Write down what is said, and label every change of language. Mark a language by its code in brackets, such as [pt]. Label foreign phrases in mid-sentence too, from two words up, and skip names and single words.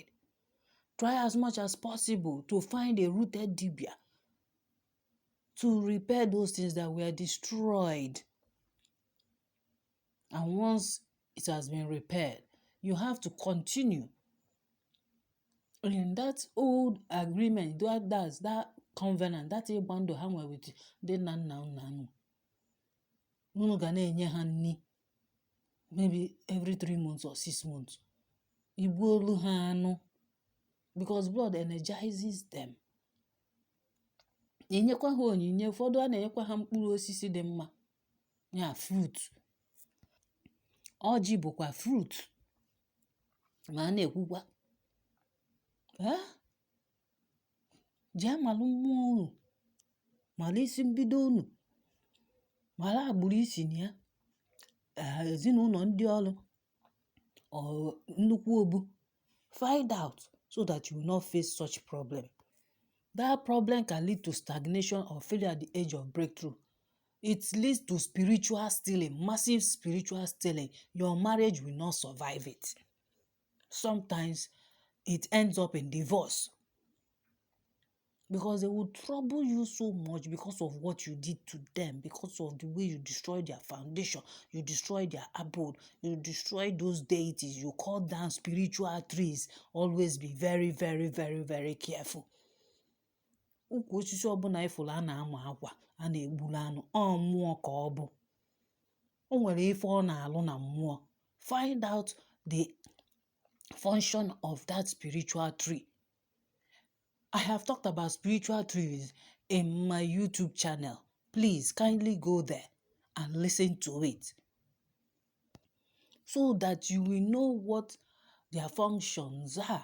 [en] Try as much as possible to find a rooted dibia to repair those things that were destroyed. And once it has been repaired, you have to continue in that old agreement, that covenant, that bond [ig] ha nwere [en] with the nna. [ig] Unu ga na-enye ha nni [en] maybe every 3 months or 6 months. [ig] Igbuolu ha anụ, [en] because blood energizes them. [ig] Enyekwa ha onyinye, ụfọdụ a na-enyekwa ha mkpụrụ osisi dị mma, ya fruit. Ọjị bụkwa fruit. Ma a na-ekwukwa jee malụ mmụọ unu, malụ isi mbido unu, malụ agbụrụ isi na ya, ezinụlọ ndị ọrụ, nnukwu obu. [en] Find out so that you will not face such problem. That problem can lead to stagnation or failure at the age of breakthrough. It leads to spiritual stealing, massive spiritual stealing. Your marriage will not survive it. Sometimes it ends up in divorce. Because they will trouble you so much because of what you did to them, because of the way you destroyed their foundation, you destroyed their abode, you destroyed those deities, you cut down spiritual trees. Always be very, very, very, very careful. [ig] Ukwu osisi ọbụla ifụlụ a na-ama akwa, a na-egburu anụ, ọ mmụọ ka ọ bụ. O nwere ife ọ na-alụ na mmụọ. [en] Find out the function of that spiritual tree. I have talked about spiritual trees in my YouTube channel. Please kindly go there and listen to it so that you will know what their functions are.